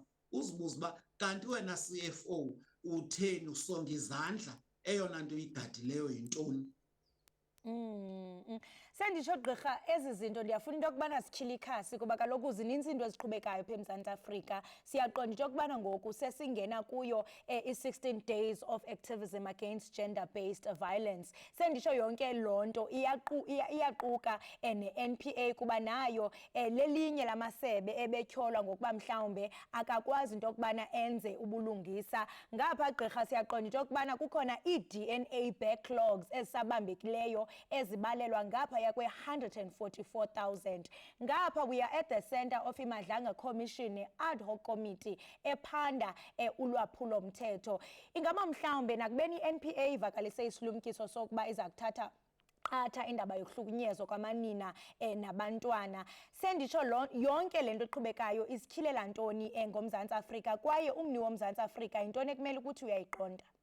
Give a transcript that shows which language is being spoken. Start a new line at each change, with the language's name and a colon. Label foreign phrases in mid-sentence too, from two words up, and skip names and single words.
Xhosa: Uzibuza uba kanti wena CFO utheni, usonga izandla, eyona nto uyigadileyo yintoni? Senditsho gqirha, ezi zinto ndiyafuna into yokubana sityhile ikhasi kuba kaloku zininzi into eziqhubekayo phaa eMzantsi Afrika. Siyaqonda into yokubana ngoku sesingena kuyo i-
English: 16 days of activism against gender-based violence.
Xhosa: Senditsho yonke loo nto iyaquka ne-NPA kuba nayo lelinye lamasebe ebetyholwa ngokuba mhlawumbe akakwazi into yokubana enze ubulungisa. Ngapha gqirha siyaqonda into yokubana kukhona ii-
English: DNA backlogs
Xhosa: ezisabambekileyo ezibalelwa ngaphaya kwe-144,000.
English: Ngapha we are at the center of iMadlanga Commission, ad hoc committee
Xhosa: ephanda ulwaphulo mthetho. Ingaba mhlawumbe nakubeni i-NPA ivakalise isilumkiso sokuba iza kuthatha qatha indaba yokuhlukunyezwa kwamanina nabantwana. Senditsho yonke le nto eqhubekayo isikhilela ntoni ngoMzantsi Afrika, kwaye umni woMzantsi Afrika yintoni ekumele ukuthi uyayiqonda?